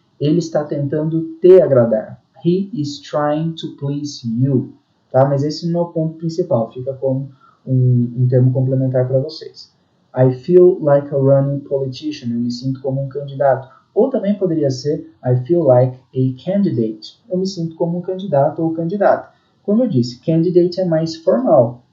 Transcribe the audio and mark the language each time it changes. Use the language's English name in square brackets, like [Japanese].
[Portuguese] Ele está tentando te agradar. [English] He is trying to please you. [Portuguese] Tá? Mas esse não é o ponto principal. Fica como um termo complementar para vocês. [English] I feel like a running politician. [Portuguese] Eu me sinto como um candidato. Ou também poderia ser [English] I feel like a candidate. [Portuguese] Eu me sinto como um candidato ou candidata. Como eu disse, candidate é mais formal.